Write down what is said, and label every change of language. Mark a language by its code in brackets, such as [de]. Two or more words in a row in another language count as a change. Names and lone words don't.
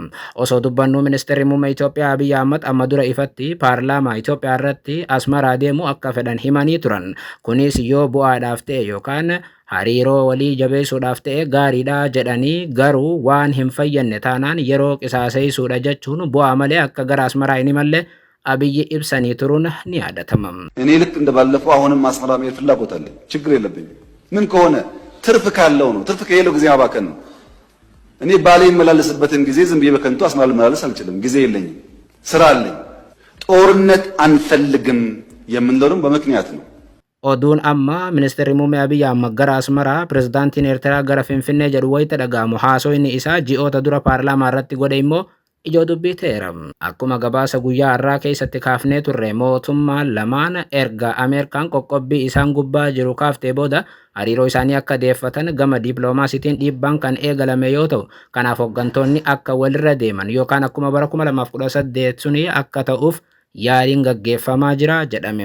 [om] Osoo dubbannuu ministeerri muummee Itoophiyaa Abiy Ahmad amma dura ifatti paarlaamaa Itoophiyaa irratti Asmaraa deemuu akka fedhan himanii turan. Kunis yoo bu'aadhaaf ta'e yookaan hariiroo walii jabeessuudhaaf ta'e gaariidha jedhanii garuu waan hin fayyadne taanaan yeroo qisaaseessuudha jechuun bu'aa malee akka gara Asmaraa hin imalle Abiy ibsanii turuun ni yaadatamam. [am] እኔ ልክ እንደባለፈው አሁንም አስመራ መሄድ ፍላጎት አለኝ። ችግር የለብኝም። ምን ከሆነ ትርፍ ካለው ነው። ትርፍ ከሌለው ጊዜ ማባከን ነው። እኔ ባሌ የመላለስበትን ጊዜ ዝም ብዬ በከንቱ አስመራ ልመላለስ አልችልም። ጊዜ የለኝም፣ ስራ አለኝ። ጦርነት አንፈልግም የምንለውም በምክንያት ነው። [om] Oduun amma ministeerri muummee Abiy Ahmad gara Asmaraa pirezidaantiin Eertiraa gara Finfinnee jedhu wayita dhaga'amu haasawni isaa ji'oota dura paarlaamaa irratti godhe immoo ijoo dubbii ta'eera. Akkuma gabaasa guyyaa har'aa keessatti kaafnee turre mootummaan lamaan erga Ameerikaan qoqqobbii isaan gubbaa jiru kaaftee booda hariiroo isaanii akka deeffatan gama dippiloomaasiitiin dhiibbaan kan eegalame yoo ta'u, kanaaf hooggantoonni akka walirra deeman yookaan akkuma bara 2018 suni akka ta'uuf yaaliin gaggeeffamaa jira jedhame.